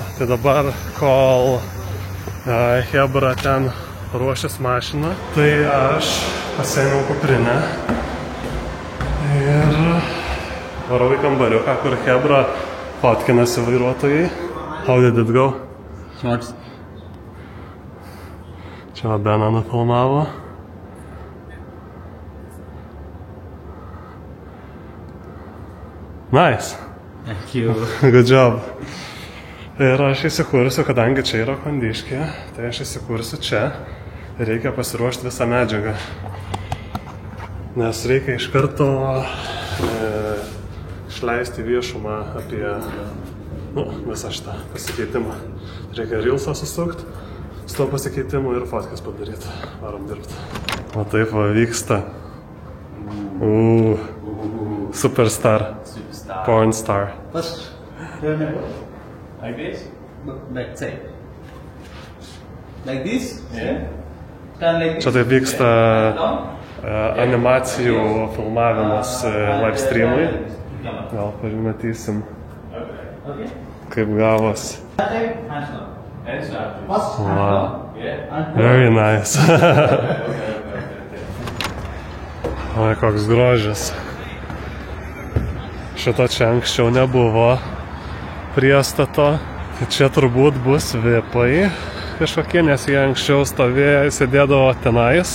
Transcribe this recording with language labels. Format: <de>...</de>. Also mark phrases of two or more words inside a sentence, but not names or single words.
<lt>Tai dabar, kol Hebra ten ruošės mašiną, tai aš pasiėmiau kuprinę ir varau į kambariuką, kur Hebra fotkinasi vairuotojai.</lt> <en>How did it go?</en> <lt>Smags. Čia Beną nufilmavo.</lt> <en>Nice. Thank you. Good job.</en> <lt>Ir aš įsikursiu, kadangi čia yra kondiškė, tai aš įsikursiu čia. Reikia pasiruošti visą medžiagą. Nes reikia iš karto išleisti viešumą apie visą šitą pasikeitimą. Reikia reelsą susukti, su to pasikeitimu ir fotkės padaryti. Varom dirbti. O taip va vyksta.</lt> <en>Superstar. Porn star. First, like this, like say, like this, yeah.</en> <lt>Čia taip vyksta animacijų filmavimas</lt> <en>live streamui.</en> <lt>Gal pamatysim, kaip gavos.</lt> <en>Wow. Very nice.</en> <lt>Oi, koks grožis. Šito čia anksčiau nebuvo priestato. Čia turbūt bus VIP-ai kažkokie, nes jie anksčiau stovėjo, sėdėdavo tenais.</lt>